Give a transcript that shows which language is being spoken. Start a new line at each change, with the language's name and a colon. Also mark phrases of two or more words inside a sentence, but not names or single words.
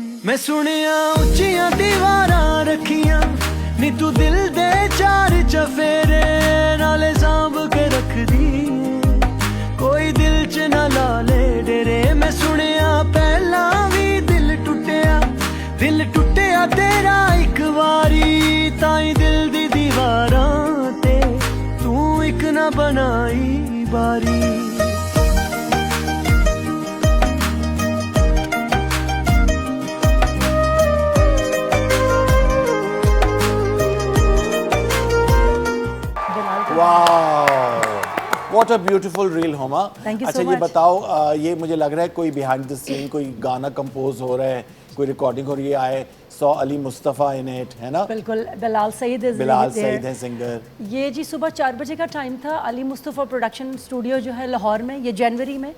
Punjabi: ਮੈਂ ਸੁਣਿਆ ਉੱਚੀਆਂ ਦੀਵਾਰਾਂ ਰੱਖੀਆਂ ਨੀ ਤੂੰ ਦਿਲ ਦੇ ਚਾਰ ਚਫੇਰੇ, ਨਾਲੇ ਸਾਂਭ ਕੇ ਰੱਖ ਦੀ ਕੋਈ ਦਿਲ 'ਚ ਨਾ ਲਾ ਲਏ ਡੇਰੇ। ਮੈਂ ਸੁਣਿਆ ਪਹਿਲਾਂ ਵੀ ਦਿਲ ਟੁੱਟਿਆ ਤੇਰਾ ਇੱਕ ਵਾਰੀ, ਤਾਈਂ ਦਿਲ ਦੀ ਦੀਵਾਰਾਂ ਤੇ ਤੂੰ ਇੱਕ ਨਾ ਬਣਾਈ ਬਾਰੀ।
English: What a beautiful reel Homa. Thank you so
Hindi: अच्छा ये
English: much.
Hindi: बताओ, ये मुझे लग रहा है कोई
English: behind the scene
Hindi: कोई गाना कंपोज हो रहा है, कोई रिकॉर्डिंग हो रही है,
English: I saw Ali Mustafa in it,
Hindi: है ना? बिल्कुल। बिलाल सईद is बिलाल
English: there.
Hindi: सईद है सिंगर। ये जी सुबह 4 बजे का टाइम था। अली मुस्तफ़ा प्रोडक्शन स्टूडियो जो है लाहौर में, ये जनवरी में।